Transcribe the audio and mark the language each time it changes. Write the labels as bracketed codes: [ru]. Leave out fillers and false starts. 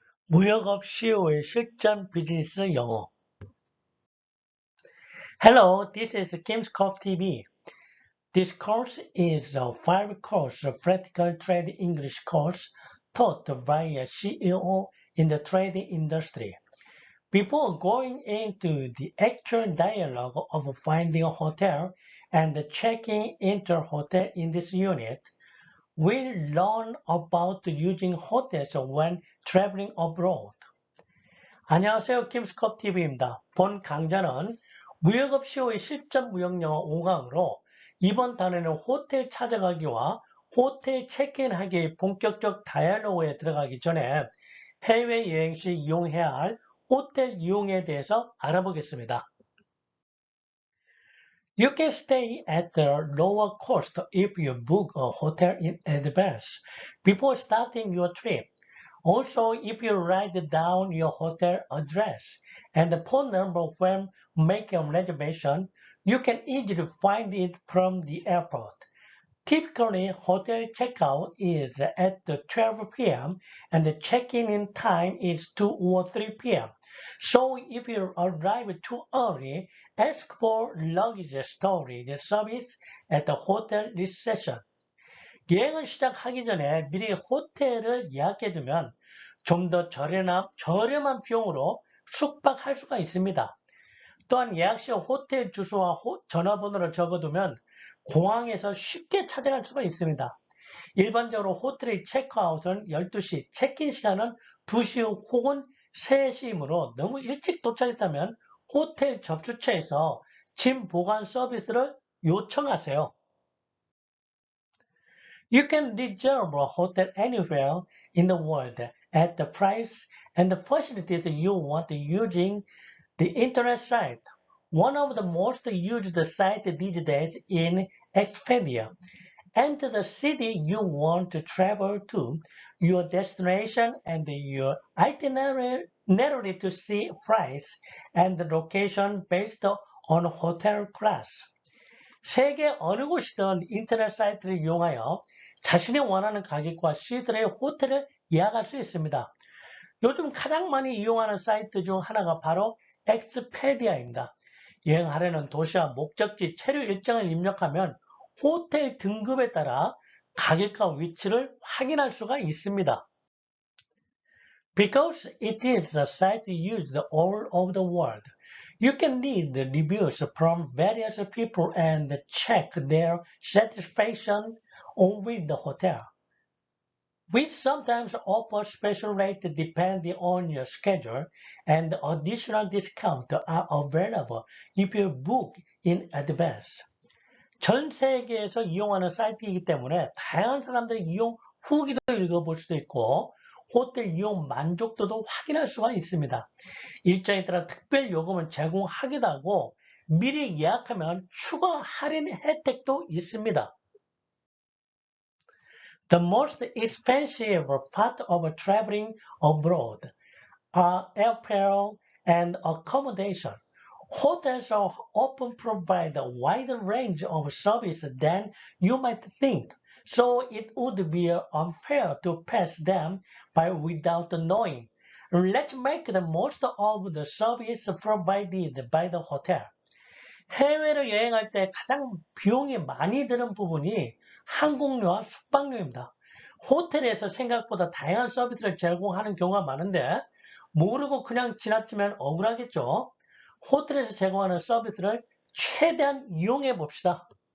[ko] 무역업 CEO의 실전 비즈니스 영어. [en] Hello, this is Kim's Cop TV. This course is a 5-course practical trade English course taught by a CEO in the trading industry. Before going into the actual dialogue of finding a hotel and checking into a hotel in this unit, we'll learn about using hotels when traveling abroad. [ko] 안녕하세요. 김스컵TV입니다. 본 강좌는 무역업 CEO의 실전 무역영어 5강으로 이번 단어는 호텔 찾아가기와 호텔 체크인하기의 본격적 다이얼로그에 들어가기 전에 해외여행 시 이용해야 할 호텔 이용에 대해서 알아보겠습니다. [en] You can stay at the lower cost if you book a hotel in advance before starting your trip. Also, if you write down your hotel address and the phone number when making a reservation, you can easily find it from the airport. Typically, hotel checkout is at 12 p.m. and the check-in time is 2 or 3 p.m. So if you arrive too early, ask for luggage storage service at the hotel reception. [ko] 여행을 시작하기 전에 미리 호텔을 예약해두면 좀 더 저렴한 비용으로 숙박할 수가 있습니다. 또한 예약 시 호텔 주소와 전화번호를 적어두면 공항에서 쉽게 찾아갈 수가 있습니다. 일반적으로 호텔의 체크아웃은 12시, 체크인 시간은 2시 혹은 3시이므로 너무 일찍 도착했다면 호텔 접수처에서 짐 보관 서비스를 요청하세요. [en] You can reserve a hotel anywhere in the world at the price and the facilities you want using the internet site. One of the most used sites these days is Expedia. Enter the city you want to travel to, your destination, and your itinerary to see flights and the location based on hotel class. [ko] 세계 어느 곳이든 인터넷 사이트를 이용하여 자신이 원하는 가격과 시들의 호텔을 예약할 수 있습니다. 요즘 가장 많이 이용하는 사이트 중 하나가 바로 엑스페디아입니다. 여행하려는 도시와 목적지 체류 일정을 입력하면 호텔 등급에 따라 가격과 위치를 확인할 수가 있습니다. [en] Because it is a site used all over the world, you can read the reviews from various people and check their satisfaction with the hotel. We sometimes offer special rates depending on your schedule, and additional discounts are available if you book in advance. [ko] 전 세계에서 이용하는 사이트이기 때문에 다양한 사람들의 이용 후기도 읽어볼 수도 있고 호텔 이용 만족도도 확인할 수가 있습니다. 일정에 따라 특별 요금을 제공하기도 하고 미리 예약하면 추가 할인 혜택도 있습니다. [en] The most expensive part of traveling abroad are airfare and accommodation. Hotels often provide a wider range of services than you might think, so it would be unfair to pass them by without knowing. Let's make the most of the service provided by the hotel. [ko] 해외로 여행할 때 가장 비용이 많이 드는 부분이 항공료와 숙박료입니다. 호텔에서 생각보다 다양한 서비스를 제공하는 경우가 많은데 모르고 그냥 지나치면 억울하겠죠. 호텔에서 제공하는 서비스를 최대한 이용해 봅시다.